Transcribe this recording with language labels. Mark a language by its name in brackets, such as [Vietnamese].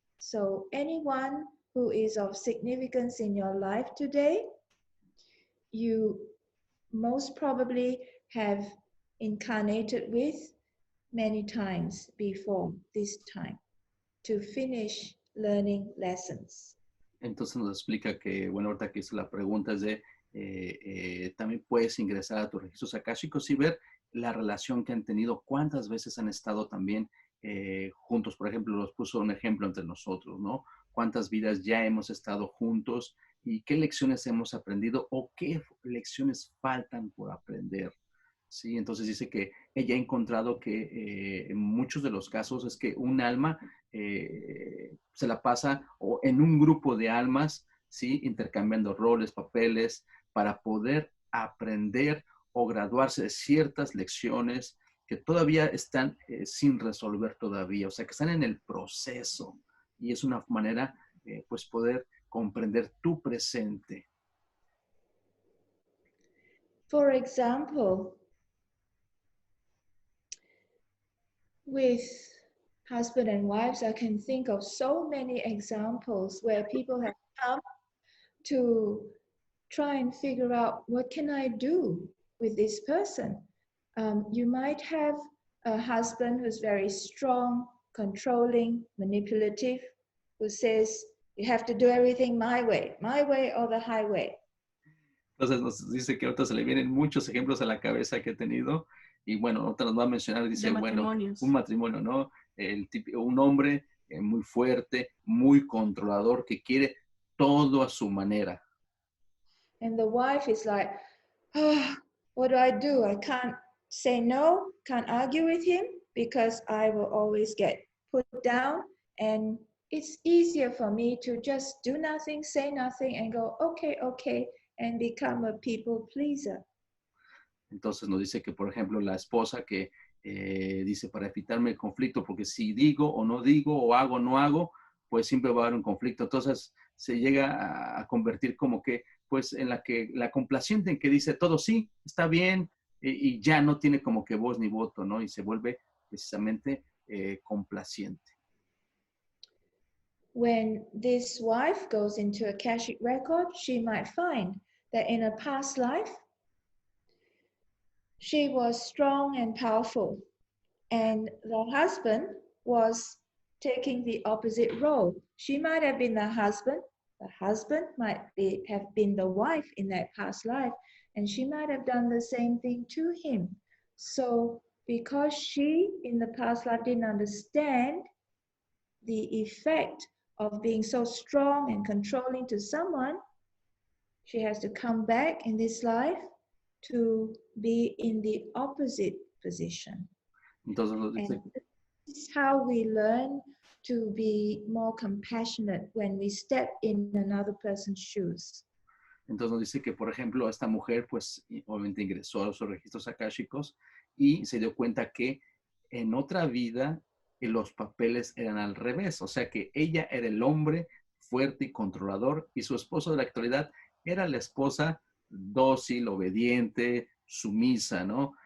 [English] So anyone who is of significance in your life today, you most probably have incarnated with many times before this time. to finish learning lessons. [Spanish] Entonces nos explica que, bueno, ahorita que hizo la pregunta es de, también puedes ingresar a tus registros akáshicos y ver la relación que han tenido, cuántas veces han estado también juntos. Por ejemplo, nos puso un ejemplo entre nosotros, ¿no? Cuántas vidas ya hemos estado juntos y qué lecciones hemos aprendido o qué lecciones faltan por aprender. Sí, entonces dice que ella ha encontrado que en muchos de los casos es que un alma se la pasa o en un grupo de almas, ¿sí? Intercambiando roles, papeles, para poder aprender o graduarse de ciertas lecciones que todavía están sin resolver todavía, o sea, que están en el proceso. Y es una manera, pues, poder comprender tu presente. [English] For example, with husband and wives, I can think of so many examples where people have come to try and figure out, what can I do with this person? You might have a husband who's very strong, controlling, manipulative, who says, you have to do everything my way or the highway. [Spanish] Entonces nos dice que ahorita se le vienen muchos ejemplos a la cabeza que he tenido. Y bueno, ahorita nos va a mencionar, dice, bueno, un matrimonio, ¿no? Un hombre muy fuerte, muy controlador, que quiere todo a su manera. [English] And the wife is like, oh, what do? I can't say no, can't argue with him because I will always get put down. And it's easier for me to just do nothing, say nothing, and go, okay, and become a people pleaser. [Spanish] Entonces nos dice que, por ejemplo, la esposa que dice, para evitarme el conflicto, porque si digo o no digo, o hago o no hago, pues siempre va a haber un conflicto. Entonces se llega a convertir como que, pues, en la complaciente, en que dice todo sí, está bien, y ya no tiene como que voz ni voto, ¿no? Y se vuelve precisamente complaciente. [English] When this wife goes into a Akashic record, she might find that in a past life, she was strong and powerful, and the husband was taking the opposite role. She might have been the husband might have been the wife in that past life, and she might have done the same thing to him. So because she in the past life didn't understand the effect of being so strong and controlling to someone, she has to come back in this life to be in the opposite position. [Spanish] Entonces, [English] this is how we learn to be more compassionate when we step in another person's shoes. [Spanish] Entonces nos dice que, por ejemplo, esta mujer, pues, obviamente ingresó a sus registros akáshicos y se dio cuenta que en otra vida los papeles eran al revés. O sea que ella era el hombre fuerte y controlador y su esposo de la actualidad era la esposa dócil, obediente, sumisa, ¿no?